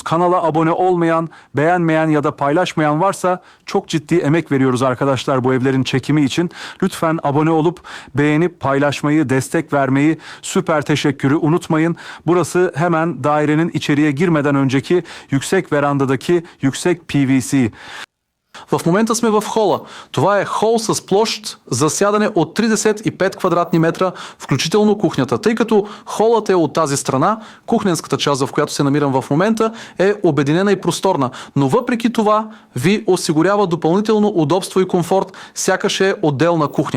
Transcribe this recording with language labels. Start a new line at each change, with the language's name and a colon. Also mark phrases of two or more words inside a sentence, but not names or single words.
Turkish: Kanala abone olmayan, beğenmeyen ya da paylaşmayan varsa çok ciddi emek veriyoruz arkadaşlar bu evlerin çekimi için. Lütfen abone olup beğenip paylaşmayı, destek vermeyi, süper teşekkürü unutmayın. Burası hemen dairenin içeriye girmeden önceki yüksek verandadaki yüksek PVC.
Bulgarian: В момента сме в хола. Това е хол с площ за сядане от 35 квадратни метра, включително кухнята. Тъй като холът е от тази страна, кухненската част, в която се намирам в момента, е обединена и просторна. Но въпреки това ви осигурява допълнително удобство и комфорт, сякаш е отделна кухня.